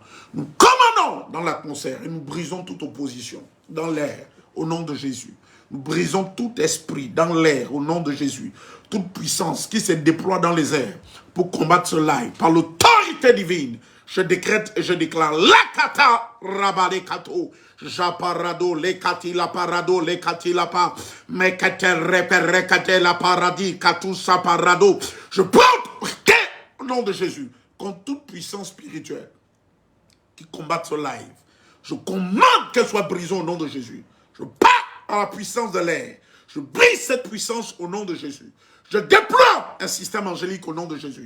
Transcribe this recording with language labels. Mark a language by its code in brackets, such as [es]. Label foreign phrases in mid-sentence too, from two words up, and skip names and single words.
[fr] Nous commandons dans l'atmosphère et nous brisons toute opposition dans l'air au nom de Jésus. Nous brisons tout esprit dans l'air au nom de Jésus. Toute puissance qui se déploie dans les airs pour combattre ce live par l'autorité divine. Je décrète et je déclare lakata rabade kato japarado lekati la parado lekati la pa mekate repere la paradis katou saparado. Je porte au nom de Jésus contre toute puissance spirituelle qui combat ce live. Je commande qu'elle soit brisée au nom de Jésus. Je pars à la puissance de l'air. Je brise cette puissance au nom de Jésus. Je déploie un système angélique au nom de Jésus.